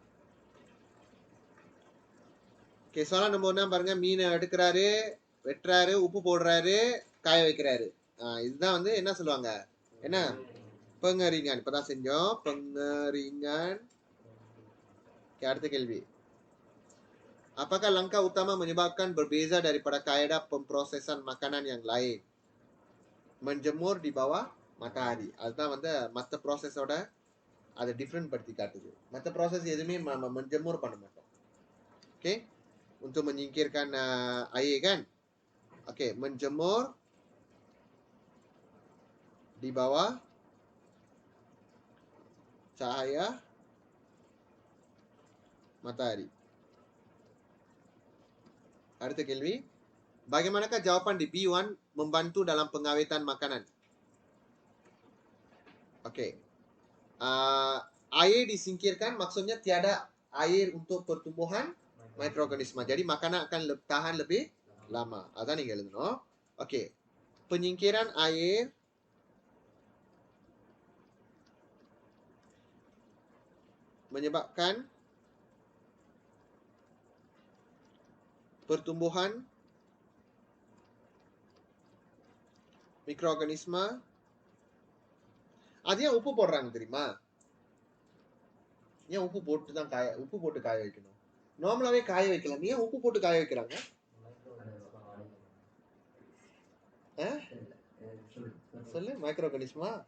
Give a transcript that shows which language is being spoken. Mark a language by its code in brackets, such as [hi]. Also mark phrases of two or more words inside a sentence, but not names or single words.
[ta] ஓகே, [ms] soalan nombor 6 [ta] பாருங்க. மீனை எடுக்கிறாரு, வெட்டுறாரு, உப்பு போடுறாரு, காய வைக்கிறாரு. இதுதான் வந்து என்ன சொல்லுவாங்க? என்ன? pengeringan. இப்பதான் செஞ்சோம். [ms] pengeringan. Oke, [ta] அடுத்த கேள்வி. [ms] Apakah langkah utama menyebabkan berbeza daripada kaedah pemprosesan makanan yang lain? Menjemur di bawah matahari. [ta] அதுதான் வந்து மற்ற ப்ராசஸோட அதை டிஃப்ரெண்ட் படுத்தி காட்டுது. மற்ற ப்ராசஸ் எதுவுமே menjemur பண்ண மாட்டோம். [ms] Oke, untuk menyingkirkan air kan. Oke, menjemur di bawah cahaya matahari. [ta] அடுத்த கேள்வி. [ms] Bagaimanakah jawapan di B1 membantu dalam pengawetan makanan? Oke. Air disingkirkan maksudnya tiada air untuk pertumbuhan mikroorganisme. Jadi makanan akan tahan lebih lama. [ta] Aதான் நீங்க எழுதணும். [ms] Oke. Penyingkiran air menyebabkan pertumbuhan mikroorganisme. [ta] அது ஏன் உப்பு போடுறாங்க தெரியுமா? ஏன் உப்பு போட்டு தான் உப்பு போட்டு காய வைக்கணும்? நார்மலாவே காய வைக்கலாம். ஏன் உப்பு போட்டு காய வைக்கிறாங்க? சொல்லு. மைக்ரோஆர்கானிசமா?